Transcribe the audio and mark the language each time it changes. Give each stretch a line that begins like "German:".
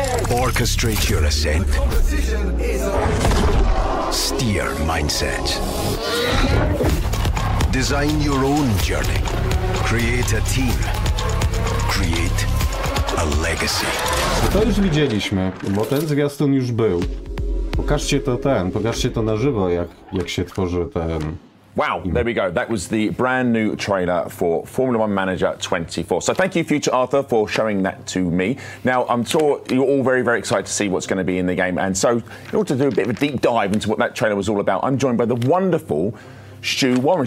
English: Orchestrate your ascent. Steer mindsets. Design your own journey. Create a team. Create a legacy.
Polish: To już widzieliśmy, bo ten zwiastun już był. Pokażcie to na żywo, jak się tworzy ten...
English: Wow, there we go. That was the brand new trailer for Formula One Manager 24. So thank you, Future Arthur, for showing that to me. Now, I'm sure you're all very, very excited to see what's going to be in the game. And so, in order to do a bit of a deep dive into what that trailer was all about, I'm joined by the wonderful Stu Warren.